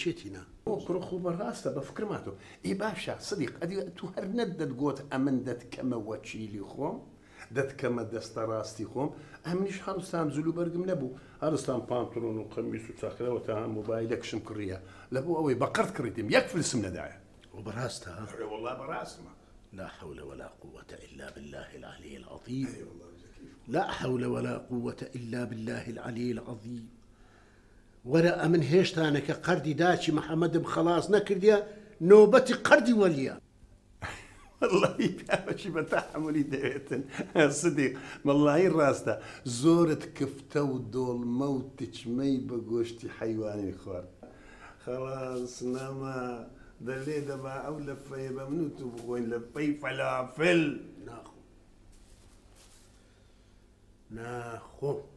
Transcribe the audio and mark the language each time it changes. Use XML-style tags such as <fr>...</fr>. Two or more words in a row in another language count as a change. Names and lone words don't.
<ckb>چێتینە کوڕە خۆ بەڕاستە بە فکرماتەوە ئێ باشە سدیق ئەدی تو هەر نەت دەتگۆت ئەمن دەتکەمە وەچیلی خۆم دەتکەمە دەستە ڕاستی خۆم ئەمنیش هەڵستان جلو بەرگم نەبوو هەڵستان پانتۆڵۆن و قەمیس و چاکرەوە تا مۆبایلەکشم کڕیە لەبوو ئەوەی بەقەرت کڕیتیم یەک فلسم نەدایە بەڕاستە وەڵا بەڕاستمە</ckb> <ar>لا حول ولا قوة إلا بالله العلي العظيم لا حول ولا قوة إلا بالله العلي</ar> <ckb>العظيم ولا أمن هێشتانەکە قەردی داچی محەممەدم خلاص نەکردیە نۆبەتی قەردی وەلیە والله پیاوەشی بە تەحملی دەوێتن سدیق واللهی ڕاستە زۆرت کفتە و دۆڵمە و تچمەی بە گۆشتی حەیوانی خوارد خلاص نەما دەلێ دەبا ئەو لە فەیە بە من و تو بخۆین لە پەی فەلافل ناخۆ</ckb>